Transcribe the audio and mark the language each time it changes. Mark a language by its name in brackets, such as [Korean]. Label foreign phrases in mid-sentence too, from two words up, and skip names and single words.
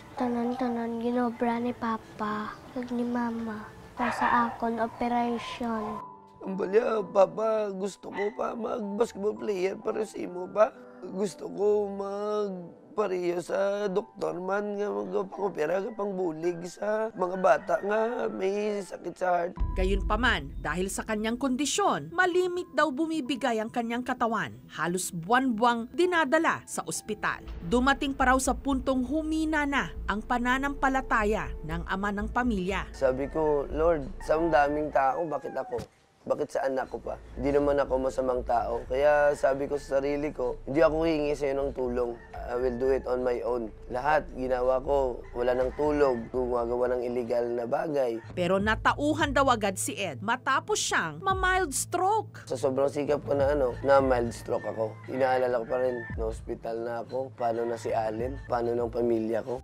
[Hiligaynon] Tanan-tanan ginobra ni Papa kag ni Mama para sa akon operation. Ang balya, Papa, gusto ko pa mag-basketball player para sa imo pa. Gusto ko magpareho sa doktor man nga mag-opera pang bulig sa mga bata nga may sakit sa heart. [Filipino] Gayunpaman, dahil sa kanyang kondisyon, malimit daw bumibigay ang kanyang katawan. Halos buwan-buwang dinadala sa ospital. Dumating pa raw sa puntong humina na ang pananampalataya ng ama ng pamilya. Sabi ko, Lord, sa daming tao, bakit ako? bakit sa anak ko pa? Hindi naman ako masamang tao. Kaya sabi ko sa sarili ko, hindi ako hihingi sa'yo ng tulong. [English] I will do it on my own. [Filipino] Lahat, ginawa ko, wala ng tulog, gumagawa ng illegal na bagay. Pero natauhan daw agad si Ed matapos siyang ma-mild stroke. Sa sobrang sikap ko na mild stroke ako. Inaalala ko pa rin, na-hospital na ako. Paano na si Allen? Paano ng pamilya ko?